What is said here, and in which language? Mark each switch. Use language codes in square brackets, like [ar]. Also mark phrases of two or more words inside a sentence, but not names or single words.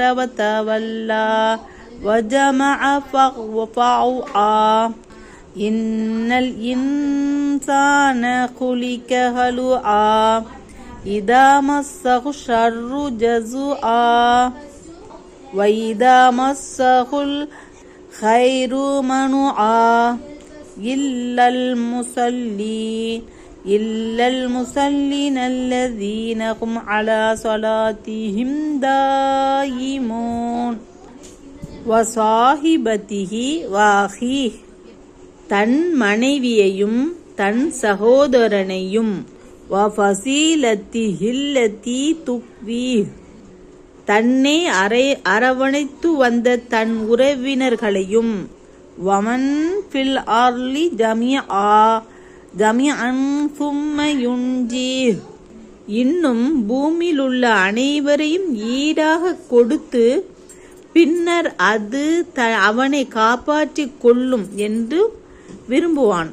[ar] وتولى وجمع فأوعى إن الإنسان خلق هلوعا إذا مسه الشر جزوعا وَإِذَا مَسَّهُ الْخَيْرُ مَنُوعًا إِلَّا الْمُصَلِّينَ الَّذِينَ هُمْ عَلَى صَلَاتِهِمْ دَائِمُونَ وَصَاحِبَتِهِ وَأَخِيهِ. [ta] தன் மனைவியையும் தன் சகோதரனையும் [ar] وَفَصِيلَتِهِ الَّتِي تُؤْوِيهِ. [ta] தன்னை அரவணைத்து வந்த தன் உறவினர்களையும் [ar] وَمَن فِي الْأَرْضِ جَمِيعًا ثُمَّ يُنجِيهِ. [ta] இன்னும் பூமியில் உள்ள அனைவரையும் ஈடாக கொடுத்து பின்னர் அது அவனை காப்பாற்றிக் கொள்ளும் என்று விரும்புவான்.